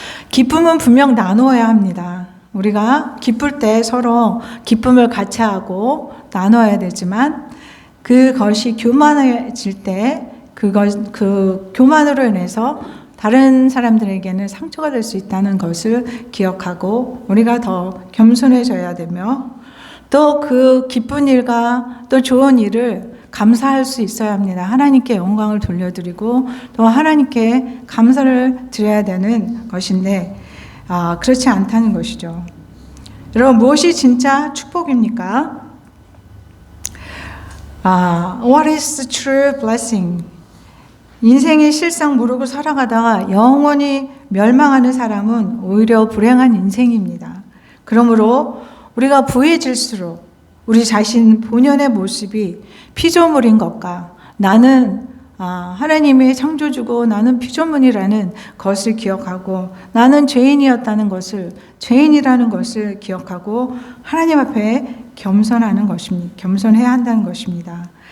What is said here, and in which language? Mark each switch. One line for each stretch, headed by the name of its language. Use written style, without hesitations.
Korean: 기쁨은 분명 나누어야 합니다. 우리가 기쁠 때 서로 기쁨을 같이 하고 나눠야 되지만 그것이 교만해질 때 그 교만으로 인해서 다른 사람들에게는 상처가 될 수 있다는 것을 기억하고 우리가 더 겸손해져야 되며 또 그 기쁜 일과 또 좋은 일을 감사할 수 있어야 합니다. 하나님께 영광을 돌려드리고 또 하나님께 감사를 드려야 되는 것인데 그렇지 않다는 것이죠. 여러분 무엇이 진짜 축복입니까?
English: What is the true blessing?
Korean: 인생의 실상 모르고 살아가다가 영원히 멸망하는 사람은 오히려 불행한 인생입니다. 그러므로 우리가 부해질수록 우리 자신 본연의 모습이 피조물인 것과 나는 하나님의 창조주고 나는 피조물이라는 것을 기억하고 나는 죄인이라는 것을 기억하고 하나님 앞에 겸손해야 한다는 것입니다.